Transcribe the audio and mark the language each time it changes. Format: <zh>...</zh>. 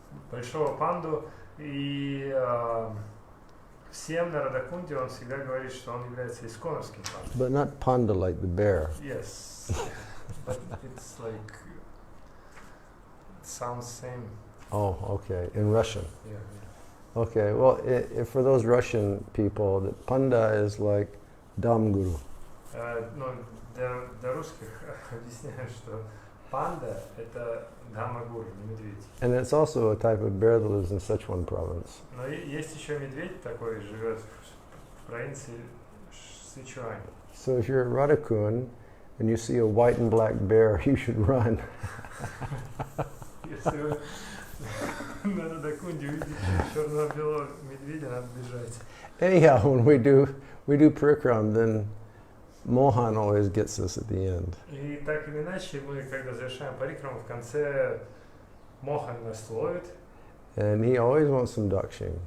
<ru>Большого панду, и всем на Радакунде он всегда говорит, что он является исконовским пандой.</ru> <en>But not panda like the bear. Yes. But it's like, it sounds same. Oh, okay, in Russian. Yeah. Okay, well, for those Russian people, that panda is like Dam Guru.</en> <ru>Но для русских объясняю, что панда — это дама-гуру, не медведь.</ru> <en>And it's also a type of bear that lives in Sichuan province.</en> <ru>Но есть еще медведь такой, живет в провинции Сычуань.</ru> <en>So if you're at Radhakund and you see a white and black bear, you should run.</en> <ru>Если вы на Радакунде увидите черно-белого медведя, надо бежать.</ru> <en>Anyhow, when we do Parikram, then Mohan always gets us at the end.</en> <ru>И так или иначе, мы, когда завершаем парикраму, в конце Мохан нас ловит.</ru> <en>And he always wants some dakshina.</en>